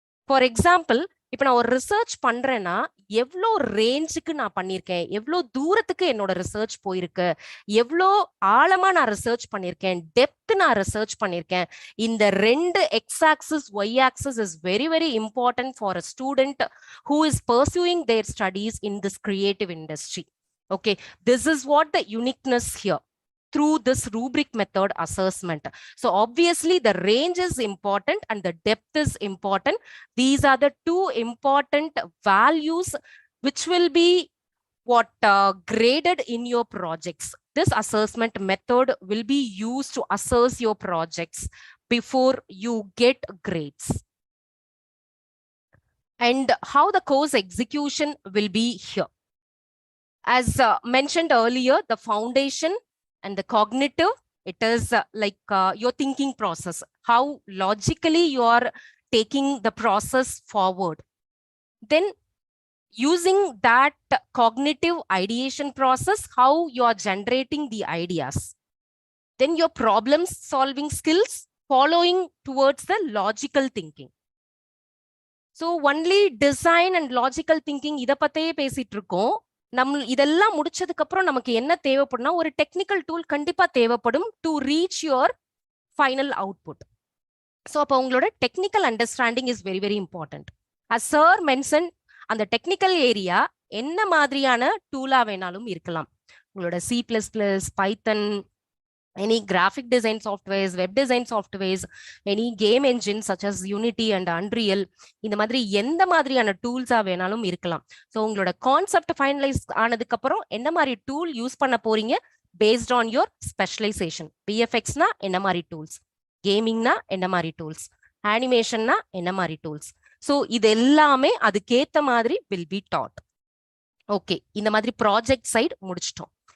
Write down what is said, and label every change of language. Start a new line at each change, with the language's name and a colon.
Tamil: For example, இப்ப நான் ஒரு ரிசர்ச் பண்றேன்னா எவ்வளோ ரேஞ்சுக்கு நான் பண்ணியிருக்கேன், எவ்வளோ தூரத்துக்கு என்னோட ரிசர்ச் போயிருக்கு, எவ்வளோ ஆழமா நான் ரிசர்ச் பண்ணியிருக்கேன், டெப்த் நான் ரிசர்ச் பண்ணியிருக்கேன். இந்த ரெண்டு
English: X axis Y axis is very very important for a student who is pursuing their studies in this creative industry. Okay, this is what the uniqueness here. through this rubric method assessment. So obviously the range is important and the depth is important. These are the two important values which will be graded in your projects. This assessment method will be used to assess your projects before you get grades. And how the course execution will be here. As mentioned earlier, the foundation and the cognitive, it is your thinking process, how logically you are taking the process forward. Then using that cognitive ideation process, how you are generating the ideas. Then your problem solving skills following towards the logical thinking. So only design and logical thinking
Tamil: இத பத்தியே பேசிட்டு இருக்கோம். நம்ம இதெல்லாம் முடிச்சதுக்கு அப்புறம் நமக்கு என்ன தேவைப்படும்னா ஒரு டெக்னிக்கல் டூல் கண்டிப்பா தேவைப்படும்
English: To reach your final output.
Tamil: So அப்போ உங்களோட technical understanding
English: Is very very important.
Tamil: As sir mention, அந்த டெக்னிக்கல் ஏரியா என்ன மாதிரியான டூலா வேணாலும் இருக்கலாம்.
English: உங்களோட C++, Python, any graphic design softwares, web design softwares, any game engines such as Unity and Unreal,
Tamil: இந்த மாதிரி எந்த மாதிரியான டூல்ஸா வேணாலும் இருக்கலாம். ஸோ உங்களோட கான்செப்ட் ஃபைனலைஸ் ஆனதுக்கு அப்புறம் என்ன மாதிரி டூல் யூஸ் பண்ண போறீங்க
English: Based on your specialisation.
Tamil: VFXனா என்ன மாதிரி டூல்ஸ், கேமிங்னா என்ன மாதிரி டூல்ஸ், அனிமேஷன்னா என்ன மாதிரி டூல்ஸ். ஸோ இது எல்லாமே அதுக்கேத்த மாதிரி
English: Will be dot.
Tamil: ஓகே, இந்த மாதிரி ப்ராஜெக்ட் சைட் முடிச்சிட்டோம்.